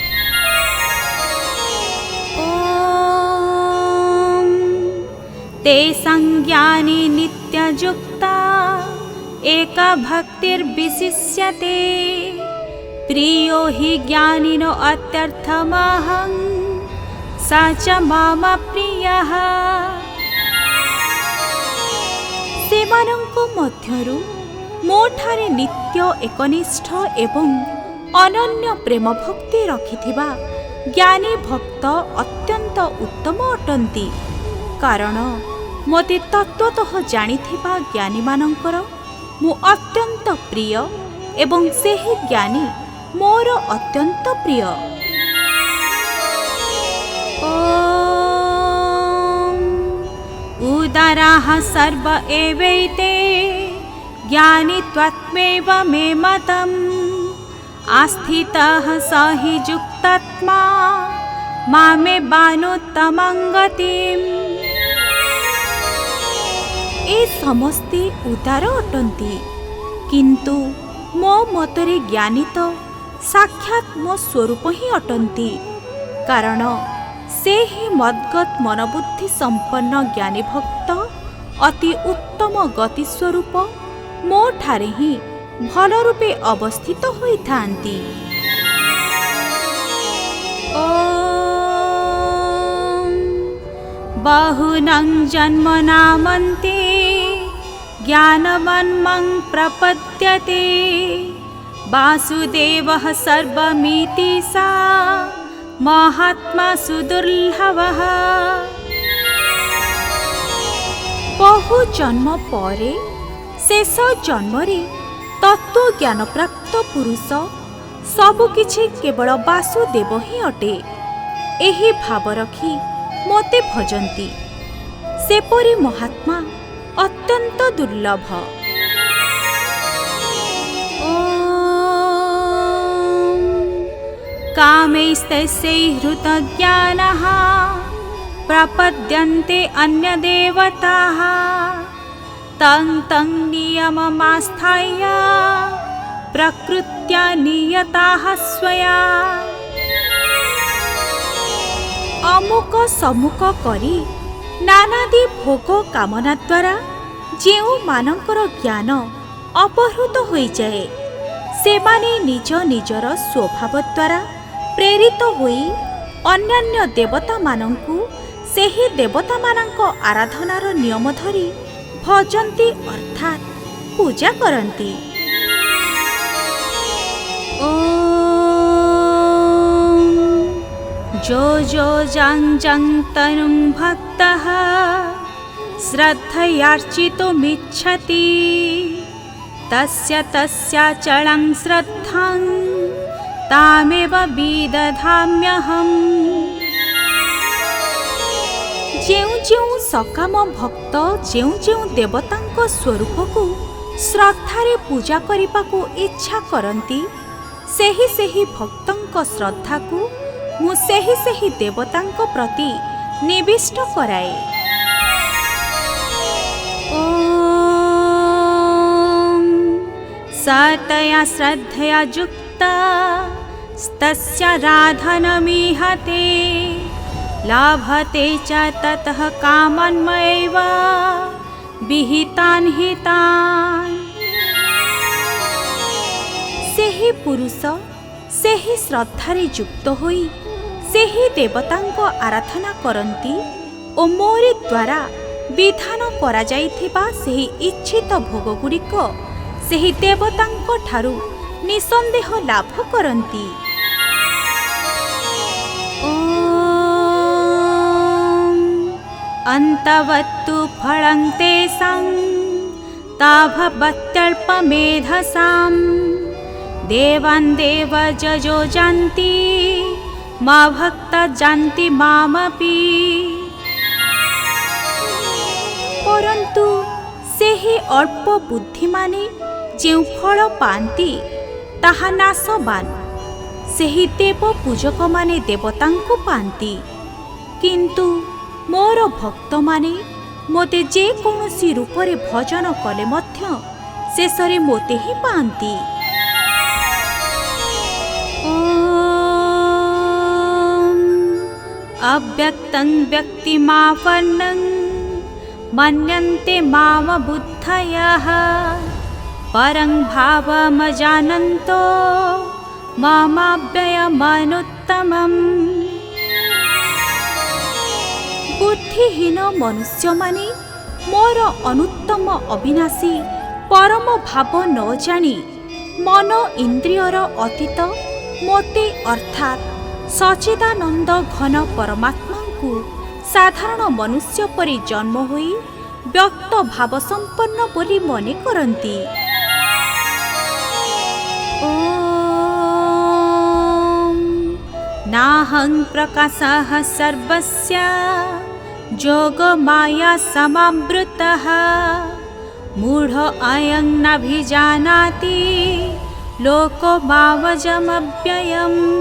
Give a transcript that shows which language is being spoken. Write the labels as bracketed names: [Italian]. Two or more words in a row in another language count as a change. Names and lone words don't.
[Sanskrit] ତେଷାଂ ଜ୍ଞାନୀ ନିତ୍ୟଯୁକ୍ତା ଏକା ଭକ୍ତିର୍ବିଶିଷ୍ୟତେ ପ୍ରିୟୋ हि ଜ୍ଞାନିନୋ ଅତ୍ୟର୍ଥମହଂ सा च मम प्रियः। [Odia] ସେମାନଙ୍କ ମଧ୍ୟରୁ ମୋଠାରେ ନିତ୍ୟ ଏକନିଷ୍ଠ ଏବଂ ଅନନ୍ୟ ପ୍ରେମ ଭକ୍ତି ରଖିଥିବା ଜ୍ଞାନୀ ଭକ୍ତ ଅତ୍ୟନ୍ତ ଉତ୍ତମ ଅଟନ୍ତି, କାରଣ ମୋତେ ତତ୍ତ୍ୱତଃ ଜାଣିଥିବା ଜ୍ଞାନୀମାନଙ୍କର ମୁଁ ଅତ୍ୟନ୍ତ ପ୍ରିୟ ଏବଂ ସେହି ଜ୍ଞାନୀ ମୋର ଅତ୍ୟନ୍ତ ପ୍ରିୟ। [Sanskrit] उदाराः सर्व एवैते ज्ञानी त्वत्मेव मे मतम् आस्थितः स हि युक्तात्मा मामे बानोत्तमं गतिम्। [Odia] ଏ ସମସ୍ତେ ଉଦାର ଅଟନ୍ତି, କିନ୍ତୁ ମୋ ମତରେ ଜ୍ଞାନୀ ତ ସାକ୍ଷାତ ମୋ ସ୍ୱରୂପ ହିଁ ଅଟନ୍ତି, କାରଣ ସେ ହିଁ ମଦ୍ଗତ ମନବୁଦ୍ଧି ସମ୍ପନ୍ନ ଜ୍ଞାନୀ ଭକ୍ତ ଅତି ଉତ୍ତମ ଗତି ସ୍ୱରୂପ ମୋ ଠାରେ ହିଁ ଭଲ ରୂପେ ଅବସ୍ଥିତ ହୋଇଥାନ୍ତି। [Sanskrit] बहुनं जन्मनामन्ते ज्ञानवन्मं प्रपद्यते वासुदेवः सर्वमिति सा महात्मा सुदुर्लभः। [Odia] ବହୁ ଜନ୍ମ ପରେ ଶେଷ ଜନ୍ମରେ ତତ୍ତ୍ୱ ଜ୍ଞାନ ପ୍ରାପ୍ତ ପୁରୁଷ ସବୁକିଛି କେବଳ ବାସୁଦେବ ହିଁ ଅଟେ, ଏହି ଭାବ ରଖି ମୋତେ ଭଜନ୍ତି, ସେପରି ମହାତ୍ମା ଅତ୍ୟନ୍ତ ଦୁର୍ଲଭ। [Sanskrit] कामैस्तस्यै हृतज्ञानः प्रपद्यन्ते अन्यदेवताः तं तं नियममास्थाय प्रकृत्या नियताः स्वया। [Odia] ଅମୁକ ସମୁକ କରି ନାନାଦି ଭୋଗ କାମନା ଦ୍ୱାରା ଯେଉଁ ମାନଙ୍କର ଜ୍ଞାନ ଅପହୃତ ହୋଇ ଯାଏ, ସେମାନେ ନିଜ ନିଜର ସ୍ୱଭାବ ଦ୍ୱାରା ପ୍ରେରିତ ହୋଇ ଅନ୍ୟାନ୍ୟ ଦେବତା ମାନଙ୍କୁ ସେହି ଦେବତା ମାନଙ୍କ ଆରାଧନାର ନିୟମ ଧରି ଭଜନ୍ତି, ଅର୍ଥାତ ପୂଜା କରନ୍ତି। [Sanskrit] जो जो जं जं तनुं भक्तः श्रद्धयार्चितुमिच्छति तस्य तस्याचलं श्रद्धां तामेव विदधाम्यहम्। [Odia] ଯେଉଁ ଯେଉଁ ସକାମ ଭକ୍ତ ଯେଉଁ ଯେଉଁ ଦେବତାଙ୍କ ସ୍ୱରୂପକୁ ଶ୍ରଦ୍ଧାରେ ପୂଜା କରିବାକୁ ଇଚ୍ଛା କରନ୍ତି, ସେହି ସେହି ଭକ୍ତଙ୍କ ଶ୍ରଦ୍ଧାକୁ ମୁଁ ସେହି ସେହି ଦେବତାଙ୍କ ପ୍ରତି ନିବିଷ୍ଟ କରାଏ। [Sanskrit] स तया श्रद्धया युक्ता तस्य राधनमीहते लाभते च ततः कामन्मयैव विहितान् हितान्। [Odia] ସେହି ପୁରୁଷ ସେହି ଶ୍ରଦ୍ଧାରେ ଯୁକ୍ତ ହୋଇ ସେହି ଦେବତାଙ୍କ ଆରାଧନା କରନ୍ତି ଓ ମୋରି ଦ୍ୱାରା ବିଧାନ କରା ଯାଇଥିବା ସେହି ଇଚ୍ଛିତ ଭୋଗ ଗୁଡ଼ିକ ସେହି ଦେବତାଙ୍କ ଠାରୁ ନିଃସନ୍ଦେହ ଲାଭ କରନ୍ତି। [Sanskrit] ओम अंतवत्तु फलं तेषां ताभवत्यल्पमेधसां देवान् देव जजो जानति मा भक्त जानति मामपि। [Odia] ପରନ୍ତୁ ସେହି ଅଳ୍ପ ବୁଦ୍ଧି ମାନେ ଯେଉଁ ଫଳ ପାଆନ୍ତି ତାହା ନାଶବାନ ସେହି ଦେବ ପୂଜକ ମାନେ ଦେବତାଙ୍କୁ ପାଆନ୍ତି କିନ୍ତୁ ମୋର ଭକ୍ତ ମାନେ ମୋତେ ଯେ କୌଣସି ରୂପରେ ଭଜନ କଲେ ମଧ୍ୟ ଶେଷରେ ମୋତେ ହିଁ ପାଆନ୍ତି। [Sanskrit] ओम अव्यक्तं व्यक्तिमापन्नं मन्यन्ते माम बुद्धयः परं भावमजानन्तो मामाव्ययमनुत्तमम्। [Odia] ବୁଦ୍ଧିହୀନ ମନୁଷ୍ୟ ମାନେ ମୋର ଅନୁତ୍ତମ ଅବିନାଶୀ ପରମ ଭାବ ନ ଜାଣି ମନ ଇନ୍ଦ୍ରିୟର ଅତୀତ ମୋତେ ଅର୍ଥାତ ସଚ୍ଚିଦାନନ୍ଦ ଘନ ପରମାତ୍ମା କୁ ସାଧାରଣ ମନୁଷ୍ୟ ପରି ଜନ୍ମ ହୋଇ ବ୍ୟକ୍ତ ଭାବ ସମ୍ପନ୍ନ ବୋଲି ମନେ କରନ୍ତି। [Sanskrit] ओम नाहं प्रकाशः सर्वस्य जोगमाया समावृतः मूढ़ अयं नाभिजानाति लोको मावजमव्ययम्।